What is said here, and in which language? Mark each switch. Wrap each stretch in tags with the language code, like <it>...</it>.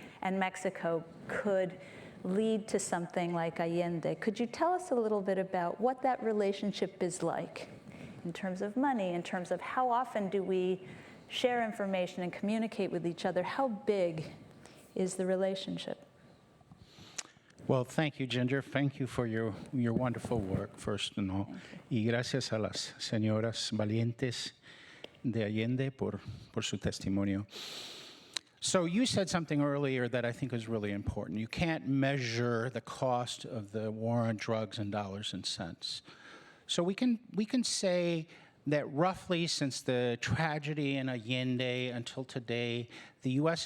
<en>and Mexico could lead to something like Allende, could you tell us a little bit about what that relationship is like in terms of money, in terms of how often do we share information and communicate with each other? How big is the relationship? Well, thank you, Ginger. Thank you for your wonderful work, first and all.</en> <es>Y gracias a las señoras valientes de Allende por su testimonio.</es> <en>So you said something earlier that I think is really important. You can't measure the cost of the war on drugs in dollars and cents. So we can say that roughly since the tragedy in Allende until today, the U.S.</en>